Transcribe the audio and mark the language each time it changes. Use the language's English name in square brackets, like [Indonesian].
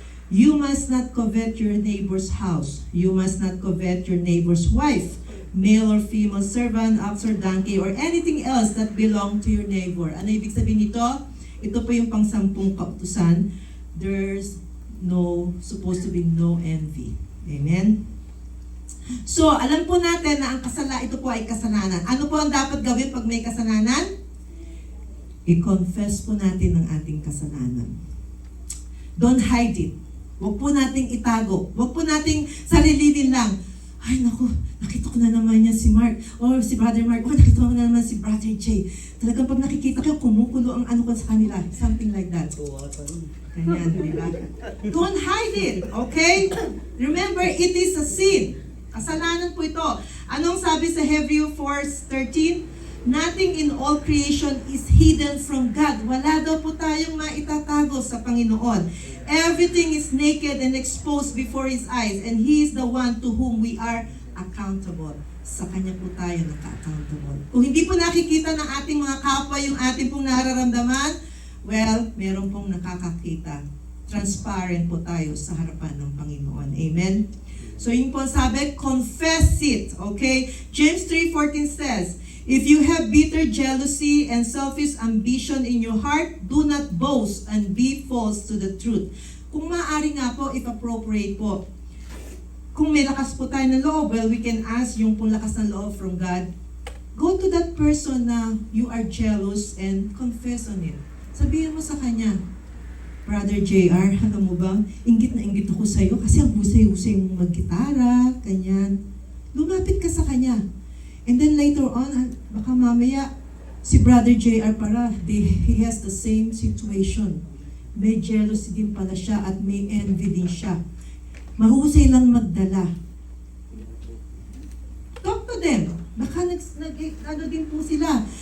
[English] You must not covet your neighbor's house. You must not covet your neighbor's wife, male or female servant, ox or donkey, or anything else that belong to your neighbor. [Filipino] Ano ibig sabihin nito? Ito po yung pang-10 kautusan. [English] There's supposed to be no envy. [Filipino] Amen? So, alam po natin na ito po ay kasalanan. Ano po ang dapat gawin pag may kasalanan? I-confess po natin ang ating kasalanan. [English] Don't hide it. [Filipino] Huwag po nating itago. Huwag po nating sarilinin lang. Ay, naku, nakita ko na naman yan si Mark. Or si Brother Mark. Or nakita ko na naman si Brother Jay. Talagang pag nakikita ko, kumukulo ang ano ko sa kanila. [English] Something like that. [Filipino] Ganyan, di ba? [English] Don't hide it, okay? Remember, it is a sin. [Filipino] Kasalanan po ito. Anong sabi sa [English] Hebrews 4:13? Nothing in all creation is hidden from God. [Filipino] Wala daw po tayong maitatago sa Panginoon. [English] Everything is naked and exposed before His eyes, and He is the one to whom we are accountable. [Filipino] Sa Kanya po tayo naka-accountable. Kung hindi po nakikita ng ating mga kapwa yung ating pong nararamdaman, well, meron pong nakakakita. Transparent po tayo sa harapan ng Panginoon. [English] Amen? So [Filipino] yun po sabi, [English] confess it. Okay? James 3:14 says, if you have bitter jealousy and selfish ambition in your heart, do not boast and be false to the truth. [Filipino] Kung maaari nga po, [English] if appropriate [Filipino] po, kung may lakas po tayo ng loob, [English] well, we can ask [Filipino] yung pong lakas ng loob [English] from God. Go to that person na you are jealous and confess on it. [Filipino] Sabihin mo sa kanya, Brother JR, alam mo ba, inggit na inggit ako sa'yo kasi ang husay-husay mong mag-gitara, ganyan. Lumapit ka sa kanya. [English] And then later on, [Filipino] baka mamaya, [English] si Brother JR he has the same situation. [Filipino] May jealousy din pala siya at may envy din siya. Mahusay lang magdala. [English] Talk to them. [Filipino] Baka ano din po sila.